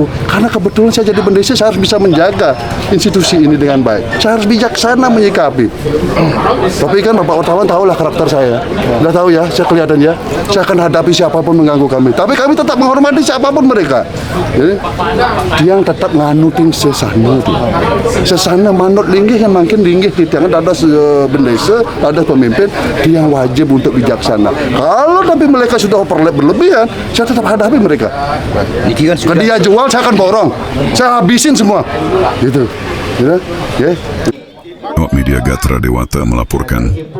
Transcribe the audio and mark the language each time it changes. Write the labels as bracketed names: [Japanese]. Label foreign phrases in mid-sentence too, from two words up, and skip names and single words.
[Indonesian] Karena kebetulan saya jadi pendeta, saya harus bisa menjaga institusi ini dengan baik. Saya harus bijaksana menyikapi. Tapi kan Bapak wartawan tahulah karakter saya. Udah tahu ya, saya kelihatan ya. Saya akan hadapi siapapun mengganggu kami. Tapi kami tetap menghormati siapapun mereka. Jadi, dia yang tetap [Balinese] nganutin sesana. Sesana manut linggih [Indonesian] yang makin linggih di tangan ada bendesa, ada pemimpin, dia yang wajib untuk bijaksana. Kalau tapi mereka sudah overlap berlebihan, saya tetap hadapi mereka. Kalau dia jual, saya akan borong. Saya habisin semua. Gitu. Ya. Awak Media Gatra Dewata melaporkan.